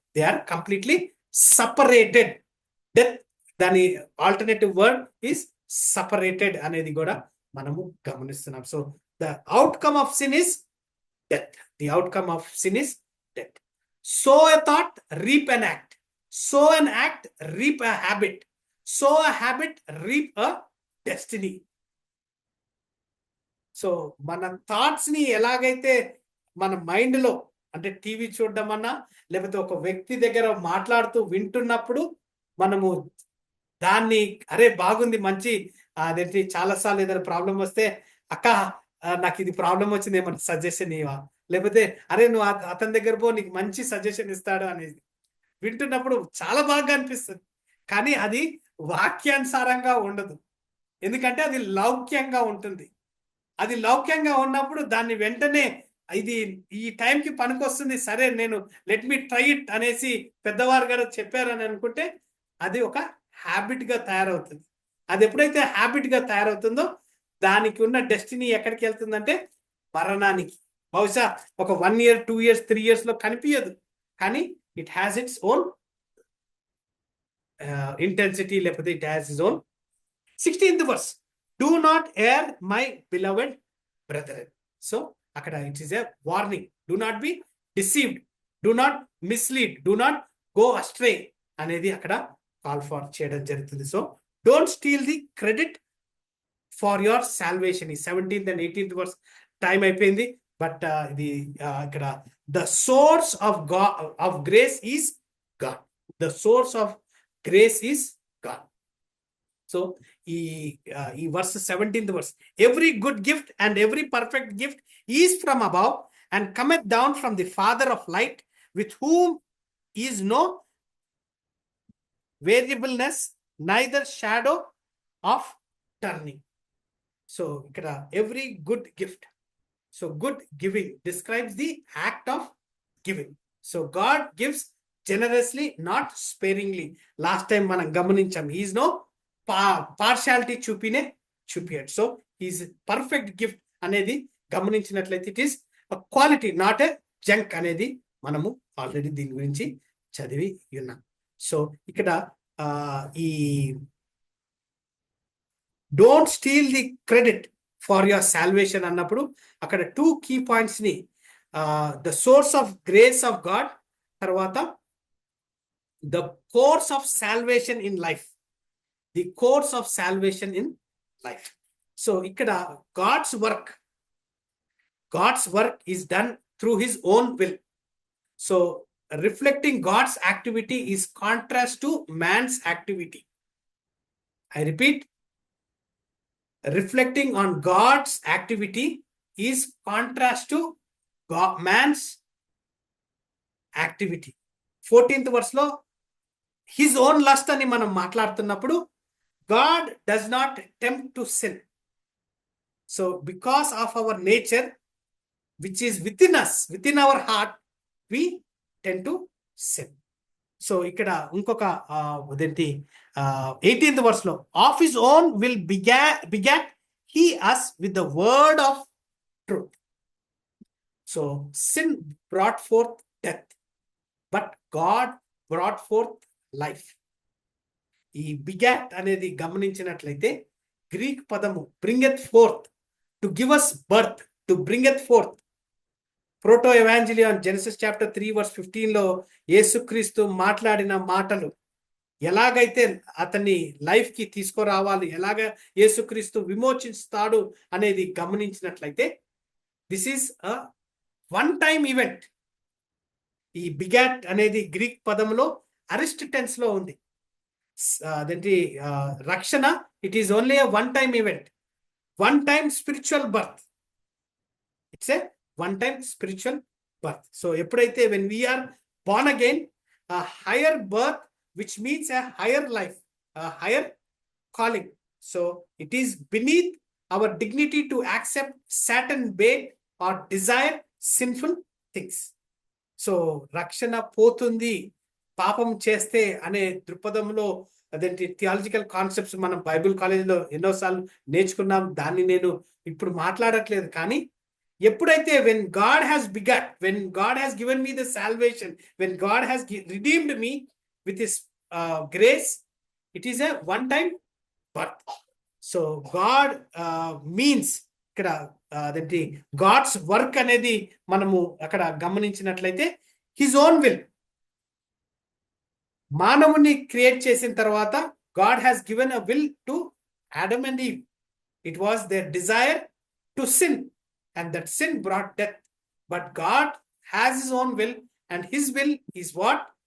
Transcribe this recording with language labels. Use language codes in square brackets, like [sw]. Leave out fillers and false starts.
[en] They are completely separated. Death, [te] dani [en] alternative word is separated [te] anedi kuda manamu gamanistunam. [en] So the outcome of sin is death. The outcome of sin is death. Sow a thought, reap an act. Sow an act, reap a habit. Sow a habit, reap a destiny. [te] So మన thoughts ని ఎలాగైతే మన mind లో, అంటే TV చూడడం అన్నా, లేకపోతే ఒక వ్యక్తి దగ్గర మాట్లాడుతూ వింటున్నప్పుడు మనము దాన్ని అరే బాగుంది, మంచి అదేంటి, చాలాసార్లు ఏదైనా ప్రాబ్లం వస్తే అక్క నాకు ఇది ప్రాబ్లం వచ్చింది ఏమన్నా సజెషన్ ఇవా, లేకపోతే అరే నువ్వు అతని దగ్గర పో నీకు మంచి సజెషన్ ఇస్తాడు అనేది వింటున్నప్పుడు చాలా బాగా అనిపిస్తుంది. కానీ అది వాక్యానుసారంగా ఉండదు. ఎందుకంటే అది లౌక్యంగా ఉంటుంది. అది లౌక్యంగా ఉన్నప్పుడు దాన్ని వెంటనే ఇది ఈ టైంకి పనికొస్తుంది, సరే నేను [en] let me try it [te] అనేసి పెద్దవారు గారు చెప్పారని అనుకుంటే అది ఒక హ్యాబిట్ గా తయారవుతుంది. అది ఎప్పుడైతే హ్యాబిట్ గా తయారవుతుందో దానికి ఉన్న డెస్టినీ ఎక్కడికి వెళ్తుందంటే మరణానికి. బహుశా ఒక [en] 1 year 2 years 3 years [te] లో కనిపించదు, కానీ [en] it has its own intensity, [te] లేకపోతే [en] It has its own. 16th verse, do not err my beloved brethren. So [te] అక్కడ [en] it is a warning. Do not be deceived, do not mislead, do not go astray [te] అనేది అక్కడ call for చేయడం జరుగుతుంది. [en] So don't steal the credit for your salvation. ఈ 17th and 18th verse [te] time అయిపోయింది, but ఇది ఇక్కడ [en] the source of God of grace is God. The source of grace is God. So ఈ verse 17th verse, every good gift and every perfect gift is from above and cometh down from the Father of light, with whom is no variableness, neither shadow of turning. So ikkada every good gift. So good giving describes the act of giving. So God gives generously, not sparingly. Last time [te] మనం గమనించాం, [en] he is no partiality [te] చూపియడ్. [en] so is perfect gift [te] అనేది గమనించినట్లయితే [en] it is quality, not a junk [te] అనేది మనము already దీని గురించి చదివి ఉన్నాం. [en] so ఇక్కడ ఈ don't steal the credit for your salvation [te] అన్నప్పుడు అక్కడ [en] 2 key points ని, the source of grace of God, [te] తర్వాత [en] The course of salvation in life. The course of salvation in life. So ఇక్కడ God's work is done through his own will. So reflecting God's activity is contrast to man's activity. I repeat, reflecting on God's activity is contrast to man's activity. 14th verse [te] లో [en] his own lust [te] అని మనం మాట్లాడుతున్నప్పుడు [en] God does not tempt to sin. So because of our nature which is within us, within our heart, we tend to sin. So [te] ఇక్కడ ఇంకొక అదేంటి [en] 18th verse [te] లో [en] of his own will begat he us with the word of truth. So sin brought forth death, but God brought forth life. ఈ begat [te] అనేది గమనించినట్లయితే [en] Greek [te] పదము [en] bringeth forth, to give us birth, to bringeth forth. [te] Proto ఎవాంజలియన్ Genesis chapter 3 verse 15 లో యేసుక్రీస్తు మాట్లాడిన మాటలు ఎలాగైతే అతన్ని లైఫ్ కి తీసుకురావాలి, ఎలాగ యేసుక్రీస్తు విమోచిస్తాడు అనేది గమనించినట్లయితే [en] This is a one time event. [te] ఈ బిగాట్ అనేది గ్రీక్ పదంలో అరిస్ట్ టెన్స్ లో ఉంది. అదేంటి రక్షణ, [en] It is only a one time event, one time spiritual birth. It's a one time spiritual birth. So [te] ఎప్పుడైతే [en] when we are born again, a higher birth, which means a higher life, a higher calling. So it is beneath our dignity to accept certain bait or desire sinful things. [te] So రక్షణ పోతుంది పాపం చేస్తే అనే దృక్పథంలో అదేంటి theological concepts మనం Bible కాలేజీలో ఎన్నోసార్లు నేర్చుకున్నాం. దాన్ని నేను ఇప్పుడు మాట్లాడట్లేదు. కానీ ఎప్పుడైతే [en] when God has begat, when God has given me the salvation, when God has redeemed me with his grace, it is a one time birth. So God means [te] ఇక్కడ అదేంటి [en] God's work [te] అనేది మనము అక్కడ గమనించినట్లయితే [en] His own will. [te] మానవుని create చేసిన తర్వాత [en] God has given a will to Adam and Eve. It was their desire to sin, and that sin brought death. But God has his own will, and his will is what?